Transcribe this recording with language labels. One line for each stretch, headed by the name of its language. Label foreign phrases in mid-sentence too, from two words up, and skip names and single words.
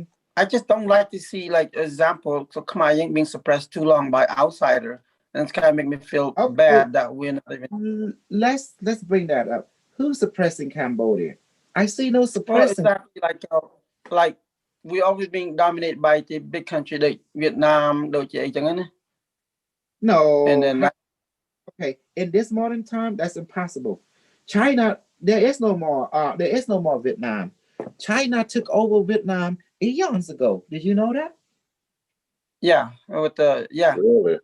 English: I just don't like to see like example so Khmer Rouge being suppressed too long by outsider. And it's kind of make me feel Oh, bad that we're not even let's bring that up. Who's suppressing Cambodia? I see no well suppressing. exactly like we always being dominated by the big country like Vietnam,
Khmer: ដូចជាអីចឹងណា.
English: And No. then that, Okay, in this modern time, that's impossible. China, there is no more. There is no more Vietnam. China took over Vietnam eons ago. Did you know that? yeah, with the Really?